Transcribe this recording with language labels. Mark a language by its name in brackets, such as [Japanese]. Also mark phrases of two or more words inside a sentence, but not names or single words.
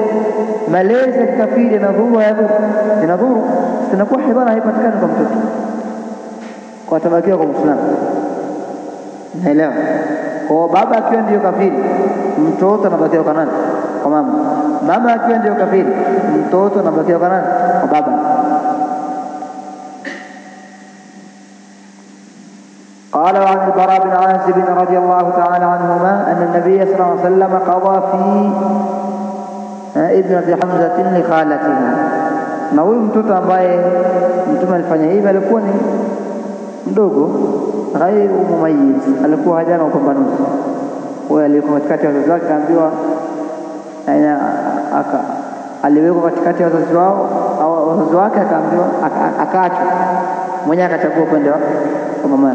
[Swahili] Malezi ya kafiri inadhuru, haidhuru. Inadhuru, tunakuwa hibana haipatikani kwa mtoto, kwa tabakia kwa Muislamu. Naelewa? Kwa baba akiwa ndio kafiri, mtoto anabakia kwa nani? Kwa mama. Mama akiwa ndio kafiri, mtoto anabakia kwa nani? Kwa baba. [Arabic] قال عن البراء بن عازب رضي الله تعالى عنهما أن النبي صلى الله عليه وسلم قضى في ابنة حمزة لخالتها. [Swahili] na huyu mtoto ambaye mtume alifanya hivi alikuwa ni mdogo, [Arabic] غير مميز, [Swahili] alikuwa hajana upambanuzi. Huyo alikuwa katikati ya wazazi wake, akaambiwa aliwekwa katikati ya wazazi wao au wazazi wake, akaambiwa akaachwa mwenyewe, akachagua kwenda kwa mama.